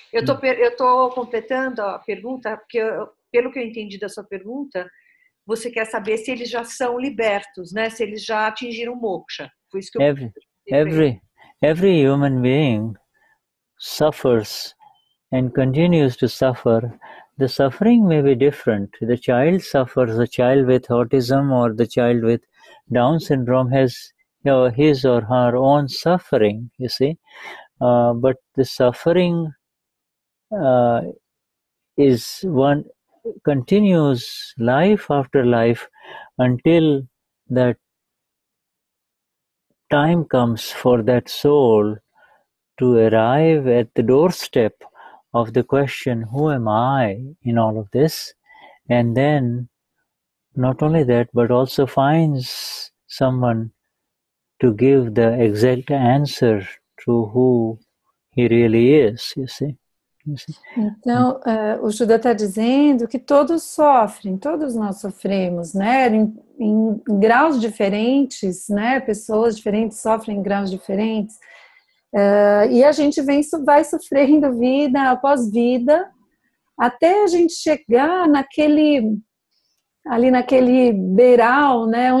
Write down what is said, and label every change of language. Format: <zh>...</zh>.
<pt>Eu tô completando a pergunta, porque pelo que eu entendi da sua pergunta, você quer saber se eles já são libertos, né? Se eles já atingiram moksha. Foi isso que eu</pt> <en>Every human being suffers and continues to suffer. The suffering may be different. The child suffers, the child with autism or the child with Down syndrome has his or her own suffering, you see. But the suffering is one continues life after life until that time comes for that soul to arrive at the doorstep of the question, who am I in all of this? And then not only that, but also finds someone to give the exact answer to who he really is, you see.</en> <pt>Então, o Shuddha está dizendo que todos sofrem, todos nós sofremos, né? Em graus diferentes, né? Pessoas diferentes sofrem em graus diferentes. E a gente vai sofrendo vida após vida, até a gente chegar ali naquele beiral, né?</pt>